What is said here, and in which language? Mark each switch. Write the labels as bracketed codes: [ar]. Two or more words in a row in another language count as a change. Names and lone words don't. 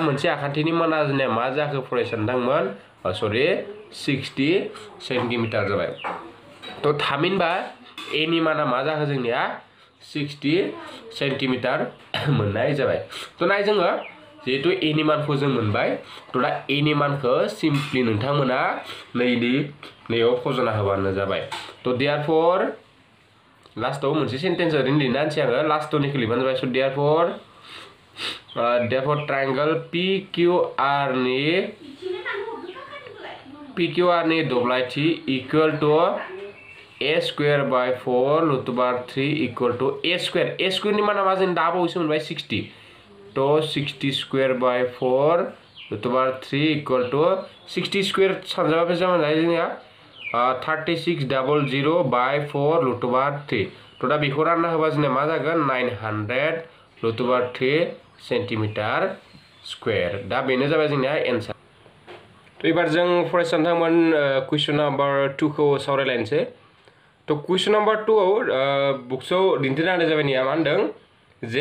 [brx] मोनसे आखान्थिनि माना जोंनिया मा जाखो फरायसानोंमोन सरि 60 सेन्टिमिटार जाबाय तो थामहिनबा a नि माना मा जाखो जोंनिया 60 सेन्टिमिटार मोननाय जाबाय तो नाय जोङो जेहेतु a नि मानखौ जों मोनबाय तो दा a नि मानखौ सिम्पली नोंथांमोना नैयाव फजना होबानो जाबाय तो देयरफोर लास्टआव मोनसे सेन्टेन्स ओरैनो लिरना होनसै आङो लास्टनिखौ लिरबानो जाबाय सो देयरफोर ट्रायंगल PQR नि दब्लायथि [en] equal to [brx] a²/4√3 [en] equal to [brx] a² नि माना मा जों दा बावैसो मोनबाय 60 तो 60²/4√3 [en] equal to [brx] 60² सानजाबा बेसेबां जायो जोंनिया 3600/4√3 तो दा बेखौ रानना होबा जोंनिया मा जागोन 900√3 [en] centimetre square [brx] दा बेनो जाबाय जोंनिया एन्सार तो एबार जों फरायसानोंथांमोन [en] question number 2 [brx] खौ सावरायलायनोसै तो [en] question number 2 [brx] आव बुक्सआव दिन्थिना होनाय जाबाय मा होनदों जे